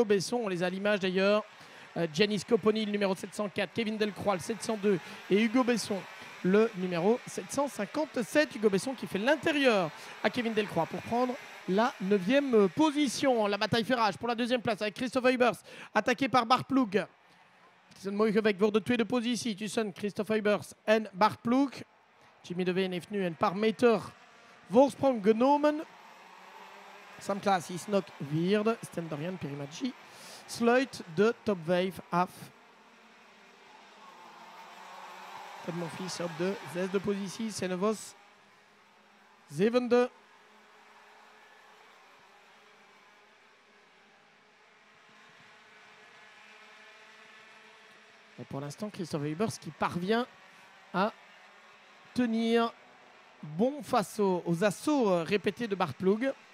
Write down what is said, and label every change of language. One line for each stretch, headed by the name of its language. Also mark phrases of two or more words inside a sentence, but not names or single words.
French: On les a à l'image d'ailleurs Gianni Scoponi, le numéro 704, Kevin Delcroix, le 702 et Hugo Besson, le numéro 757. Hugo Besson qui fait l'intérieur à Kevin Delcroix pour prendre la 9e position. La bataille fait rage pour la 2e place avec Christophe Huybers, attaqué par Bart Ploeg.
Dutch: Het is een mooi gevecht voor de tweede positie tussen Christophe Huybers en Bart Ploeg. Jimmy Deveen heeft nu een paar meter voorsprong genomen. Sam Klaas is nog vierde. Sten Dorian Pirimaggi sluit de top 5 af. Ted Monfils op de 6e positie. Senevos 7e.
French: Et pour l'instant, Christophe Huybers qui parvient à tenir bon face aux assauts répétés de Bart Ploeg.